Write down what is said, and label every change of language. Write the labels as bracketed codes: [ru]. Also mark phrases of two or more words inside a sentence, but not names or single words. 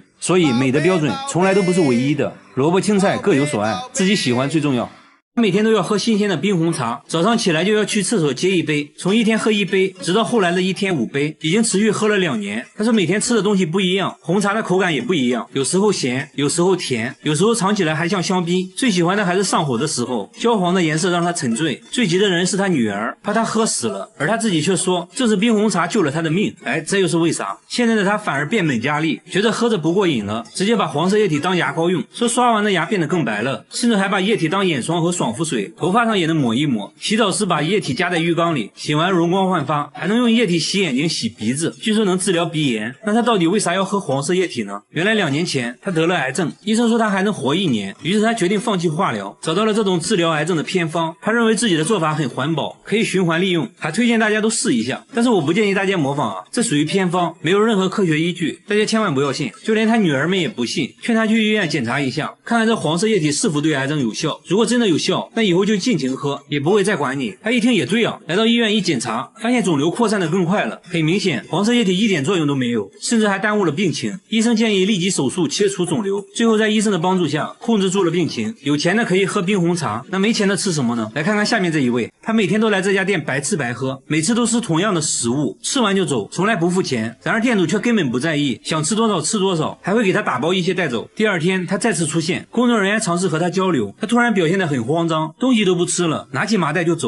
[zh] 所以美的標準從來都不是唯一的，蘿蔔青菜各有所愛，自己喜歡最重要。每天都要喝新鮮的冰紅茶，早上起來就要去廁所接1杯，從一天喝1杯直到後來的一天5杯，已經持續喝了2年。他說每天吃的東西不一樣，紅茶的口感也不一樣，有時候鹹，有時候甜，有時候嘗起來還像香檳。最喜歡的還是上火的時候，焦黃的顏色讓他沉醉。最急的人是他女兒，怕他喝死了，而他自己卻說這是冰紅茶救了他的命。哎，這又是為啥？現在的他反而變本加厲，覺得喝着不過癮了，直接把黃色液體當牙膏用，說刷完的牙變得更白了，甚至還把液體當眼霜和爽肤水，頭髮上也能抹一抹。洗澡時把液體加在浴缸裡，洗完容光煥發，還能用液體洗眼睛、洗鼻子，據說能治療鼻炎。那他到底為啥要喝黃色液體呢？原来2年前他得了癌症，醫生說他還能活1年，於是他決定放棄化療，找到了這種治療癌症的偏方。他認為自己的做法很環保，可以循環利用，還推薦大家都試一下。但是我不建議大家模仿啊，這屬於偏方，沒有任何科學依據，大家千萬不要信。就連他女兒們也不信，勸他去醫院檢查一下，看看這黃色液體是否對癌症有效。如果真的有效，那以後就盡情喝，也不會再管你。他一聽也對啊，來到醫院一檢查，發現腫瘤擴散得更快了。很明顯，黃色液体一點作用都沒有，甚至還耽誤了病情。醫生建議立即手術切除腫瘤，最後在醫生的幫助下控制住了病情。有錢的可以喝冰紅茶，那沒錢的吃什麼呢？來看看下面這一位，他每天都來這家店白吃白喝，每次都吃同樣的食物，吃完就走，從來不付錢。然而店主卻根本不在意，想吃多少吃多少，還會給他打包一些帶走。第二天他再次出現，工作人員嘗試和他交流，他突然表現得很慌張，東西都不吃了，拿起麻袋就走。